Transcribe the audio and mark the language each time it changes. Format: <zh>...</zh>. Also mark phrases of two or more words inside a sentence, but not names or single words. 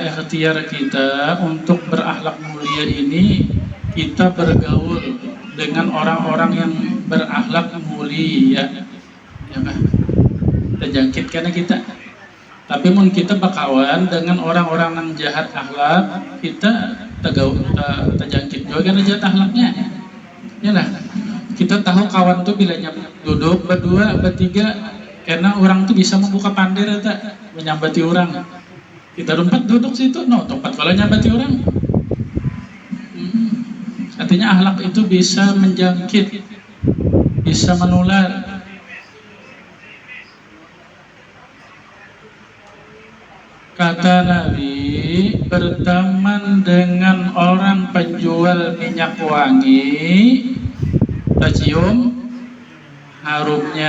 <id>ikhtiar kita untuk berakhlak mulia ini, kita bergaul dengan orang-orang yang berakhlak mulia, ya kan? Terjangkit karena kita. Tapi mun kita berkawan dengan orang-orang yang jahat akhlak, kita terjangkit juga karena jahat akhlaknya. Ya lah.</id> <bjn>Kita tahu kawan tuh bilanya duduk berdua, bertiga, karena orang tuh bisa membuka pander tak menyambati orang. Kita duduk situ, tempat kalau nyambati orang.</bjn> <id>Artinya akhlak itu bisa menjangkit, bisa menular. Kata Nabi, berteman dengan orang penjual minyak wangi, tercium harumnya.</id>